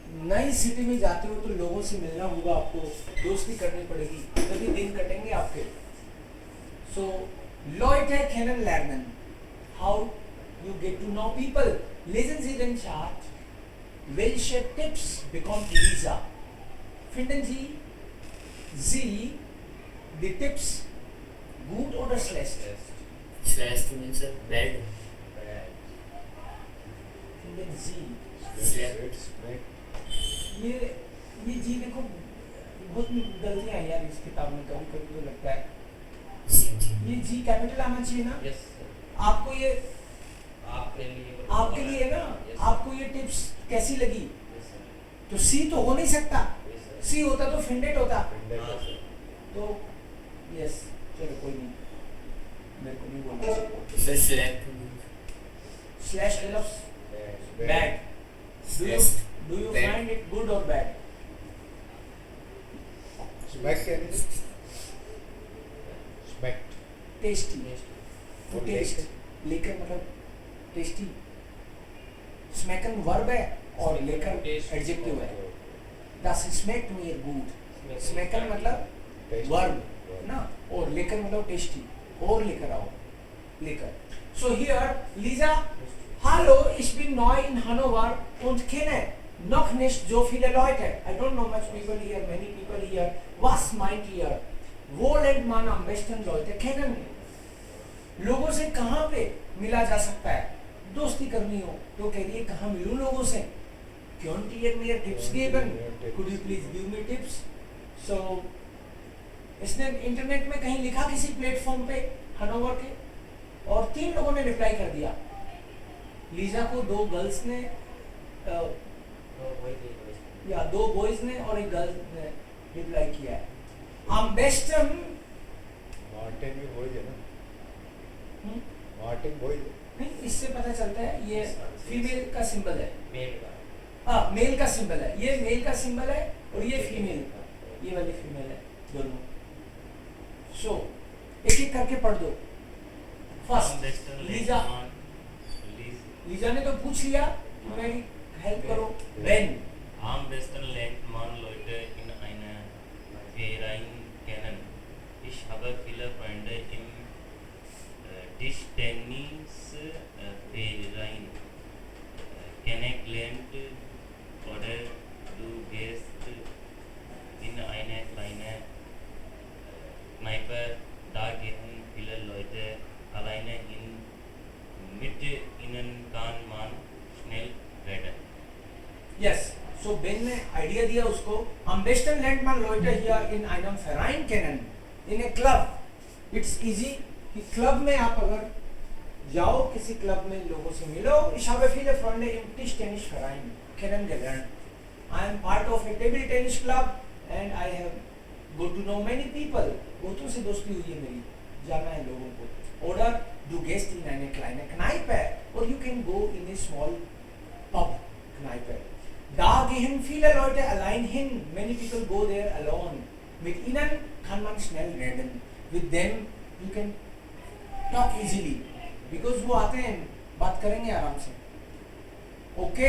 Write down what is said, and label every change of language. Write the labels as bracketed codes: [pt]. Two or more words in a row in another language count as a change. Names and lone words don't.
[hi] नई सिटी में जाते हो तो लोगों से मिलना होगा, आपको दोस्ती करनी पड़ेगी, तभी दिन कटेंगे आपके. [de] सो Leute kennenlernen. [en] How you get to know people. [de] Lesen Sie den Chart. Welche Tipps bekommt Lisa? Finden Sie die Tipps gut oder schlecht? [en] Schlecht means bad. [de] Finden Sie? Schlecht. [hi] ये जी देखो बहुत गलतियां हैं यार इस किताब में, कभी कभी तो लगता है ये जी कैपिटल आना चाहिए ना. यस आपको ये आपके लिए है ना. [en] Yes. [hi] आपको ये टिप्स कैसी लगी? [en] yes sir [hi] तो सी तो हो नहीं सकता. [en] yes sir [hi] सी होता तो फिंडेड होता. हाँ सर तो यस चलो कोई नहीं, मेरे को नहीं बोलना चाहिए. [de] So schlecht. [hi] स्लैश मतलब बैड. [de] Schlecht. [en] do you Bad. find it good और bad? tasty. [hi] तो टेस्ट लेकर मतलब टेस्टी. स्मैकन वर्ब है और लेकर एडजेक्टिव है. [de] Das schmeckt mir gut. [hi] स्मैकन मतलब वर्ब ना, और लेकर मतलब टेस्टी, और लेकर आओ, लेकर. [en] So here [de] Lisa, hallo, ich bin neu in Hannover und kenne noch nicht so viele Leute. [en] I don't know much people here, many people here. [de] Was meint ihr? Wo lernt man am besten Leute kennen? [hi] लोगों से कहाँ पे मिला जा सकता है? दोस्ती करनी हो तो कह रही है कहाँ मिलूं लोगों से? [en] Can't you give me tips given? Could you please give me tips? [hi] So इसने इंटरनेट में कहीं लिखा किसी प्लेटफॉर्म पे हनोवर के, और 3 लोगों ने रिप्लाई कर दिया. लीजा को 2 गर्ल्स ने या 2 बॉयज ने और एक गर्ल ने रिप्लाई किया है. [de] am besten [hi] मार्टिन भी बोल देना. मार्टिन बोल दे. नहीं, इससे पता चलता है ये फीमेल का सिंबल है. मेल का हाँ, मेल का सिंबल है. ये मेल का सिंबल है और ये फीमेल, ये वाली फीमेल है दोनों. सो एक एक करके पढ़ दो. फर्स्ट लीजा. लीजा ने तो पूछ लिया, मेरी हेल्प करो. बेन. [de] Am besten lernt man Leute in einer Verein kennen. Ich habe viele Freunde im Tischtennis-Verein kennengelernt oder du gehst in eine kleine Kneipe, da gehen viele Leute alleine hin. Mit ihnen kann man schnell reden. [hi] यस. सो बेन ने आइडिया दिया उसको. [de] am besten lernt man Leute hier in einem Verein kennen. [en] in a club. It's easy [hi] कि क्लब में आप अगर जाओ, किसी क्लब में लोगों से मिलो. [de] Ich habe viele Freunde im Tischtennisverein kennengelernt. [en] I am part of a table tennis club and I have got to know many people. [hi] बहुतों से दोस्ती हुई है मेरी, जाना है लोगों को. [de] Oder du gehst in eine kleine Kneipe, [en] or you can go in a small pub. Kneipe. [de] Da gehen viele Leute allein hin. [en] Many people go there alone. [de] Mit ihnen kann man schnell reden. [en] With them you can talk easily. [hi] Because वो आते हैं, बात करेंगे आराम से. [en] Okay.